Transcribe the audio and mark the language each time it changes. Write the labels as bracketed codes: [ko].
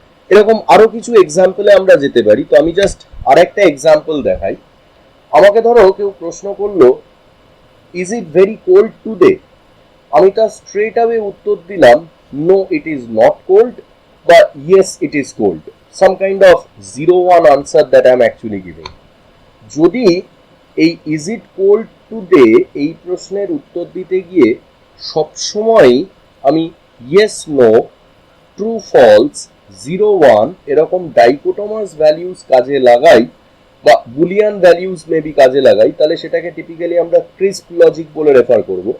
[bn] এরকম আরো কিছু এক্সাম্পলে আমরা যেতে পারি। তো আমি জাস্ট আরেকটা এক্সাম্পল দেখাই। আমাকে ধরো কেউ প্রশ্ন করলো, [en] Is it very cold today? [bn] আমি তার স্ট্রেট অ্যাওয়ে উত্তর দিলাম, [en] no it is not cold, [bn] বা [en] Yes it is cold. some kind of 0-1 answer that I am actually giving. [bn] যদি এই [en] is it cold today [bn] এই প্রশ্নের উত্তর দিতে গিয়ে সবসময় আমি ইয়েস নো ট্রু ফলস 0-1 এরকম ডাইকোটোমাস ভ্যালিউজ কাজে লাগাই বা বুলিয়ান ভ্যালিউজ মেবি কাজে লাগাই, তাহলে সেটাকে টিপিক্যালি আমরা ক্রিস্প লজিক বলে রেফার করব।